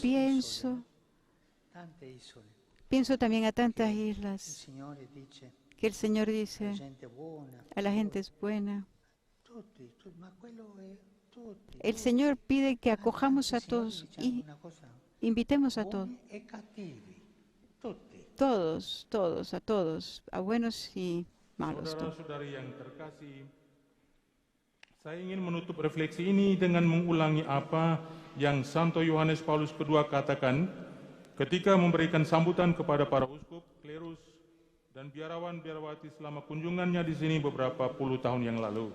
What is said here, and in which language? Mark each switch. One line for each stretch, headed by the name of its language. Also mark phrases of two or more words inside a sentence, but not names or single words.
Spanish: Pienso,
Italian: tante isole.
Spanish: pienso también a tantas
Italian: Il
Spanish: islas
Italian: Signore dice,
Spanish: que el Señor la dice,
Italian: gente buona,
Spanish: a la gente es buena.
Italian: tutti, ma quello è tutti.
Spanish: El Señor pide que acojamos a
Italian: Anzi, Signore,
Spanish: todos
Italian: diciamo
Spanish: y
Italian: una cosa,
Spanish: invitemos a todos,
Italian: buoni e cattivi, tutti.
Spanish: todos, a todos, a buenos y malos. todos.
Indonesian: Saudara-saudari yang terkasih, saya ingin menutup refleksi ini dengan mengulangi apa yang Santo Yohanes Paulus II katakan ketika memberikan sambutan kepada para uskup, klerus, dan biarawan-biarawati selama kunjungannya di sini beberapa puluh tahun yang lalu.